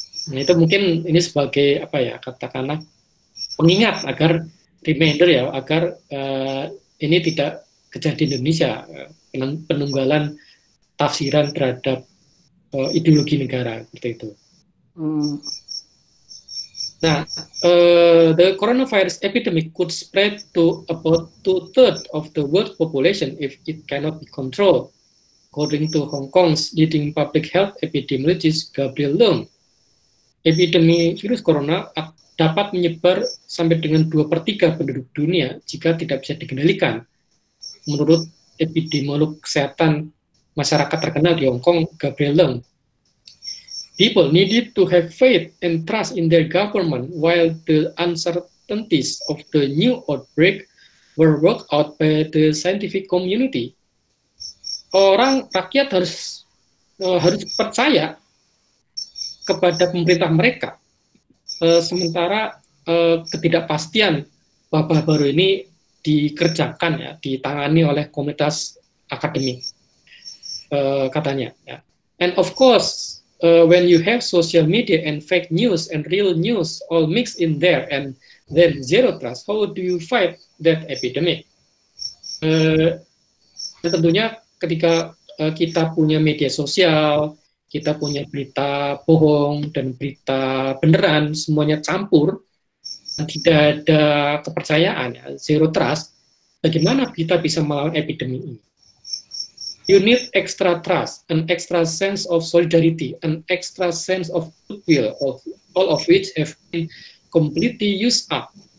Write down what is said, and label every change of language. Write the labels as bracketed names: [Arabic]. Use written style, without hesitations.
[Indonesian] Nah itu mungkin ini sebagai apa ya, katakanlah pengingat agar reminder ya, agar ini tidak kejadian di Indonesia, penunggalan tafsiran terhadap ideologi negara seperti itu. [English] Nah, the coronavirus epidemic could spread to about 2/3 of the world population if it cannot be controlled, according to Hong Kong's leading public health epidemiologist Gabriel Leung. [Indonesian] Epidemi virus corona dapat menyebar sampai dengan 2/3 penduduk dunia jika tidak bisa dikendalikan, menurut epidemiolog kesehatan masyarakat terkenal di Hong Kong, Gabriel Leung. [English] People needed to have faith and trust in their government while the uncertainties of the new outbreak were worked out by the scientific community. [Indonesian] Rakyat harus percaya kepada pemerintah mereka, sementara ketidakpastian wabah baru ini dikerjakan ya, ditangani oleh komunitas akademik, katanya. Ya. [English] And of course, when you have social media and fake news and real news all mixed in there and then zero trust, how do you fight that epidemic? [Indonesian] Tentunya ketika kita punya media sosial, kita punya berita bohong dan berita beneran, semuanya campur, dan tidak ada kepercayaan, ya, zero trust, bagaimana kita bisa melawan epidemi ini? [English] You need extra trust, an extra sense of solidarity, an extra sense of goodwill, all of which have been completely used up.